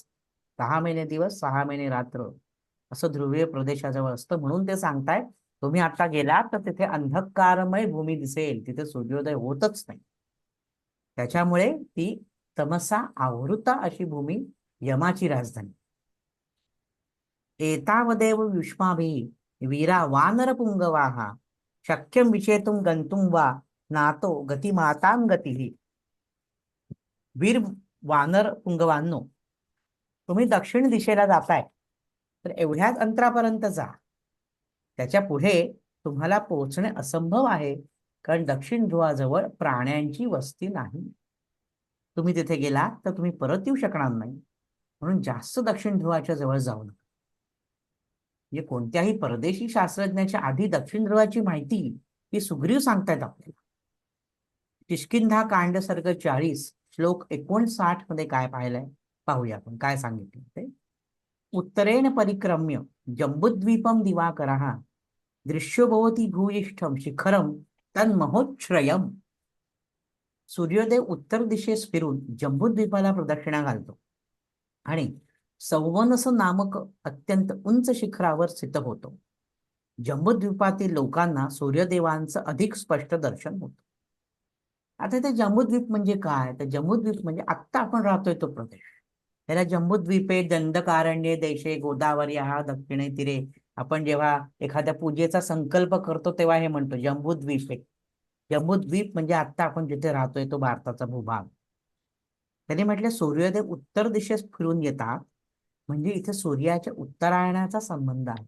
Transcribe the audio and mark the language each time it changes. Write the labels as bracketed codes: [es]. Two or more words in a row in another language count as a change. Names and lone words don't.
[mr] 6 महिने दिवस, 6 महिने रात्र असं ध्रुवीय प्रदेशाजवळ असतं. म्हणून ते सांगताय तुम्ही आता गेलात तर तिथे अंधकारमय भूमी दिसेल, तिथे सूर्योदय होतच नाही. त्याच्यामुळे ती [sa] तमसा आवृता [mr] अशी भूमी यमाची राजधानी. [sa] एतावदेव युष्माभिः वीरा वानरपुंगवाः शक्यं विचेतुं गंतुं वा नातो गतिमातां गतिः. [mr] वीर वानर पुंगवांनो, तुम्ही दक्षिण दिशेला जाताय तर एवढ्याच अंतरापर्यंत जा. त्याच्या पुढे तुम्हाला पोहोचणे असंभव आहे, कारण दक्षिण ध्रुवाजवळ प्राण्यांची वस्ती नाही. तुम्ही तिथे गेला तर तुम्ही परत येऊ शकणार नाही. म्हणून जास्त दक्षिण ध्रुवाच्या जवळ जाऊ नका. म्हणजे कोणत्याही परदेशी शास्त्रज्ञाच्या आधी दक्षिण ध्रुवाची माहिती ही सुग्रीव सांगतायत आपल्याला. किष्किंधा कांड सर्ग 40 श्लोक 59 मध्ये काय पाहिलंय पाहूया आपण. काय सांगितलं ते? [sa] उत्तरेण परिक्रम्य जम्बुद्वीपम दिवाकरः दृश्यो भवति भूयिष्ठम शिखरम तन्महोच्छ्रयम. [mr] सूर्योदय उत्तर दिशेस फिरून जम्बुद्वीपाला प्रदक्षिणा घालतो आणि सौवनस नामक अत्यंत उंच शिखरावर स्थित होतो. जम्बुद्वीपातील लोकांना सूर्यदेवांचं अधिक स्पष्ट दर्शन होतं. आता ते जम्बुद्वीप म्हणजे काय? तर जम्बुद्वीप म्हणजे आत्ता आपण राहतोय तो प्रदेश. त्याला [sa] जम्बुद्वीपे दंडकारण्ये देशे गोदावरी हा दक्षिणे तीरे. [mr] आपण जेव्हा एखाद्या पूजेचा संकल्प करतो तेव्हा हे म्हणतो जम्बुद्वीपे. जम्बुद्वीप म्हणजे आत्ता आपण जिथे राहतोय तो भारताचा भूभाग. त्यांनी म्हटलं सूर्योदय उत्तर दिशेस फिरून येतात म्हणजे इथे सूर्याच्या उत्तरायणाचा संबंध आहे.